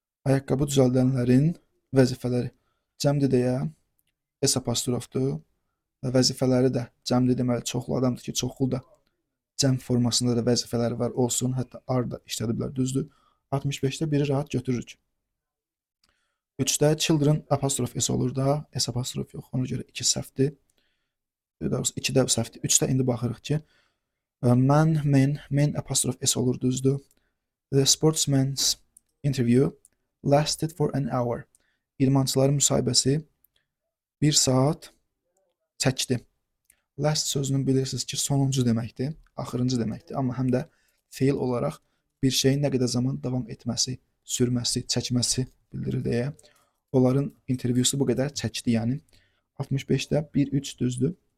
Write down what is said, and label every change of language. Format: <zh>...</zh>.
<az>Ayaqqabı düzəldənlərin vəzifələri cəmdir deyə s apostrofdur və vəzifələri də cəmdir deməli çoxlu adamdır ki, çoxlu da cəm formasında da vəzifələri var olsun, hətta are da işlədiblər, düzdür. 65-də biri rahat götürürük. 3-də children apostrof s olur da, s apostrof yox, ona görə 2 səhvdir. 2-də səhvdir. 3-də indi baxırıq ki, men apostrof s olur, düzdür.</az> <en>The sportsman's interview lasted for an hour.</en> <az>İdmançıların müsahibəsi 1 saat çəkdi. Last sözünü bilirsiniz ki, sonuncu deməkdir, axırıncı deməkdir. Amma həm də feil olaraq bir şeyin nə qədər zaman davam etməsi, sürməsi, çəkməsi bildirir deyə. Onların intervyusu bu qədər çəkdi, yəni. 65-də 1-3 düzdür.</az>